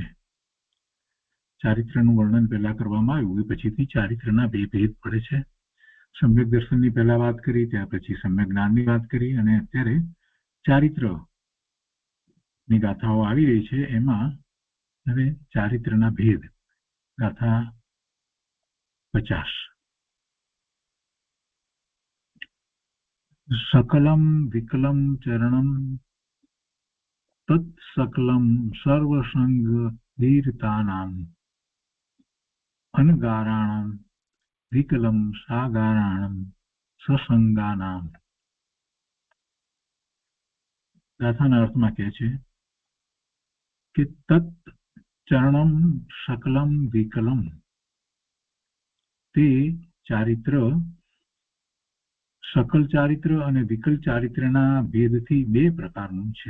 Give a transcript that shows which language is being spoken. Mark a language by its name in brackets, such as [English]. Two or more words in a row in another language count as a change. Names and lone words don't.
[Gujarati] ચારિત્રનું વર્ણન પહેલા કરવામાં આવ્યું, એ પછીથી ચારિત્રના બે ભેદ પડે છે. સમ્યક દર્શનની પહેલા વાત કરી, ત્યાર પછી સમ્યક જ્ઞાનની વાત કરી, અને અત્યારે ચારિત્રની ગાથાઓ આવી રહી છે. એમાં હવે ચારિત્રના ભેદ, ગાથા 50. [Sanskrit] सकलं विकलं चरणं तत्सकलं सर्वसंग धीरतानां अनगाराणां विकलं सागाराणां ससंगानां. [Gujarati] ગાથાના અર્થમાં કહે છે કે [Sanskrit] तत् चरणम सकलम विकलम, [Gujarati] તે ચારિત્ર સકલ ચારિત્ર અને વિકલ ચારિત્રના ભેદથી બે પ્રકારનું છે.